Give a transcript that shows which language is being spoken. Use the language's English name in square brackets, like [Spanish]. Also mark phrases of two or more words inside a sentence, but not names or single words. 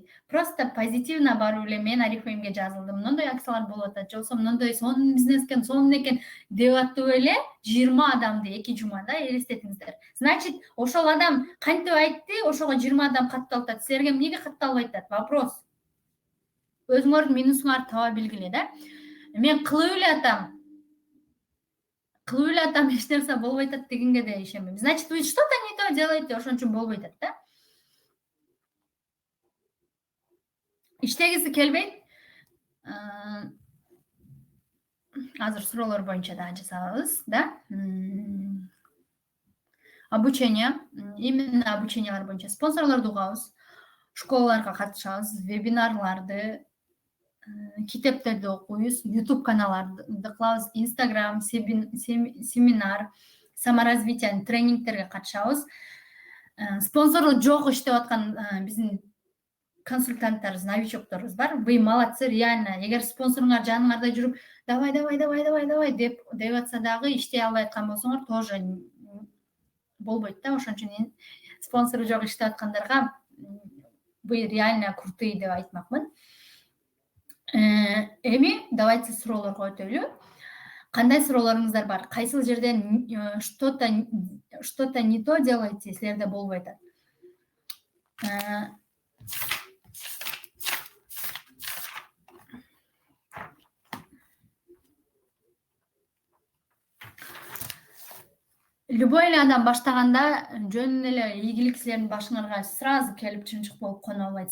[Russian] Просто позитивно [Kyrgyz] барып эле мен Арифемге жазылдым. Мындай акциялар болуп атат, же болбосо мындай сонун бизнес экен, сонун экен деп атып эле 20 адамды 2 жумада элестетиңиздер. Значит, ошол адам кантип айтты, ошого 20 адам катталып атат. Силерге эмнеге катталбай атат? [Russian] Вопрос. [Kyrgyz] Өзүңөрдүн минусуңарды таба билгиле да. Мен кылып эле атам эч нерсе болбой атат дегенге да ишенбейм. [Russian] Значит, вы что-то не то делаете, [Kyrgyz] ошон үчүн болбой атат да. Иштегиси келбейт. Азыр суроолор боюнча да жасабыз, да? [Russian] Обучение, именно [Kyrgyz] обучениялар боюнча спонсорлорду угабыз, школаларга катышабыз, вебинарларды, китептерди окуйбуз, YouTube каналдарды кылабыз, Instagram, семинар, саморазвитие тренингтерге катышабыз. Спонсорлук жок иштеп аткан биздин консультанттарыбыз, новичокторубуз бар. [Russian] Вы молодцы, реально. [Kyrgyz] Эгер спонсоруңар жаныңарда жүрүп, давай деп атса дагы иштей албай аткан болсоңор, тоже болбойт да. Ошон үчүн спонсору жок иштеп аткандарга [Russian] вы реально крутые [Kyrgyz] деп айтмакмын. Эми давайте суроолорго өтөлү. Кандай суроолоруңуздар бар? Кайсыл жерден [Russian] что-то не то делаете, [Kyrgyz] силерде болбой атат? Любой эле адам баштаганда жөн эле ийгилик силердин башыңарга сразу келип чынчык болуп коно албайт.